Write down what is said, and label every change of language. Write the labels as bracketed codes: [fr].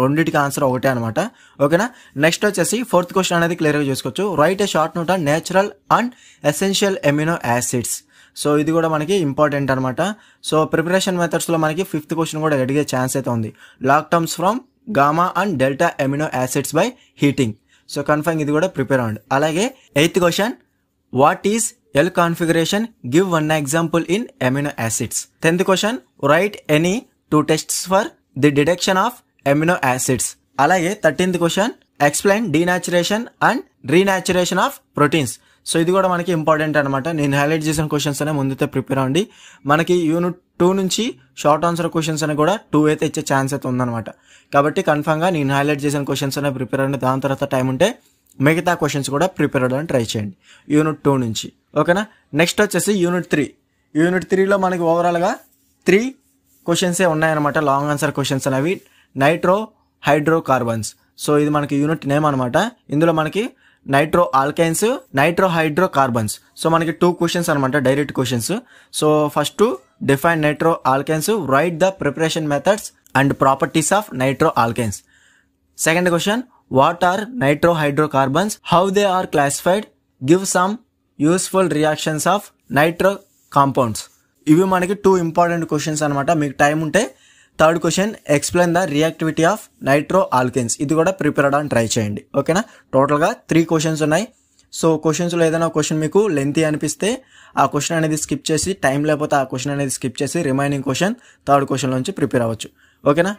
[te] రెండింటికి ఆన్సర్ ఒకటే అనమాట, ఓకేనా. నెక్స్ట్ వచ్చేసి 4th క్వశ్చన్ అనేది క్లియర్గా చూసుకోవచ్చు. [en] Right a short note on natural and essential amino acids. [te] So ఇది కూడా మనకి ఇంపార్టెంట్ అనమాట. సో ప్రిపరేషన్ మెథడ్స్లో మనకి 5th క్వశ్చన్ కూడా అడిగే ఛాన్స్ అయితే ఉంది. [en] Lactams from gamma and delta amino acids by heating. [te] So confirm ఇది కూడా ప్రిపేర్ అవ్వండి. [en] అలాగే 8th question what is L configuration, give one example in amino acids. 10th question write any 2 tests for the detection of amino acids. అలాగే 13th question explain denaturation and renaturation of proteins. [te] So ఇది కూడా మనకి important అనమాట. నేను highlight చేసిన questions అనే ముందుతో prepare అవ్వండి. మనకి యూనిట్ 2 నుంచి షార్ట్ ఆన్సర్ క్వశ్చన్స్ అని కూడా 2 అయితే ఇచ్చే ఛాన్స్ అయితే ఉందన్నమాట. కాబట్టి కన్ఫర్మ్గా నేను హైలైట్ చేసిన క్వశ్చన్స్ అనే ప్రిపేర్ అవ్వండి. దాని తర్వాత టైం ఉంటే మిగతా క్వశ్చన్స్ కూడా ప్రిపేర్ అవ్వడానికి ట్రై చేయండి యూనిట్ 2 నుంచి. ఓకేనా. నెక్స్ట్ వచ్చేసి యూనిట్ 3. యూనిట్ 3లో మనకి ఓవరాల్గా 3 క్వశ్చన్సే ఉన్నాయన్నమాట. లాంగ్ ఆన్సర్ క్వశ్చన్స్ అనేవి నైట్రో హైడ్రో కార్బన్స్. సో ఇది మనకి యూనిట్ నేమ్ అనమాట. ఇందులో మనకి nitro alkynes, nitro hydro carbons. So మనకి 2 క్వశ్చన్స్ అనమాట, direct questions. [en] So first define nitro alkynes, right the preparation methods and properties of nitro alkynes. Second question what are nitro hydrocarbons, how they are classified, give some useful reactions of nitro compounds. [te] ఇవి మనకి 2 important questions అనమాట. మీకు time ఉంటే third question [en] Explain the reactivity of nitro alkenes. [te] ఇది కూడా prepare అవ్వడానికి try చేయండి. ఓకేనా. టోటల్గా 3 క్వశ్చన్స్ ఉన్నాయి. సో క్వశ్చన్స్లో ఏదైనా క్వశ్చన్ మీకు లెంతీ అనిపిస్తే ఆ క్వశ్చన్ అనేది స్కిప్ చేసి, టైం లేకపోతే ఆ క్వశ్చన్ అనేది స్కిప్ చేసి రిమైనింగ్ క్వశ్చన్ థర్డ్ క్వశ్చన్ నుంచి ప్రిపేర్ అవ్వచ్చు. ఓకేనా.